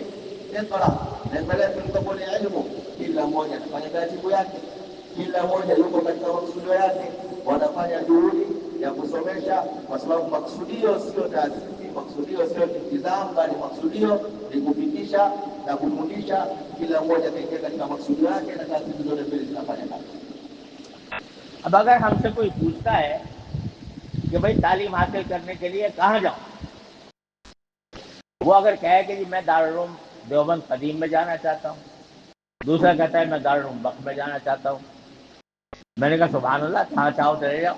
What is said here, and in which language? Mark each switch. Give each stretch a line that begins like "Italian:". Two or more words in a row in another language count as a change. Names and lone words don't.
Swahili: Iqra, lengo letu lilikuwa ni elimu. Kila mmoja anafanya taratibu yake, kila mmoja yuko katika maksudio yake, wanafanya juhudi ya kusomesha, kwa sababu maksudio sio taasisi, maksudio sio intizam, bali maksudio ni kufikisha na kufundisha. Kila mmoja kaingia katika maksudio yake na taasisi zote mbili zinafanya kazi.
Hindi: अब अगर हमसे कोई पूछता है कि भाई तालीम हासिल करने के लिए कहाँ जाऊं, वो अगर कहे कि जी मैं दारुल उलूम देवबंद कदीम में जाना चाहता हूँ, दूसरा कहता है मैं दारुल उलूम वक्फ में जाना चाहता हूँ, मैंने कहा
Arabic: سبحان الله,
Hindi: जहाँ चाहो चले जाओ।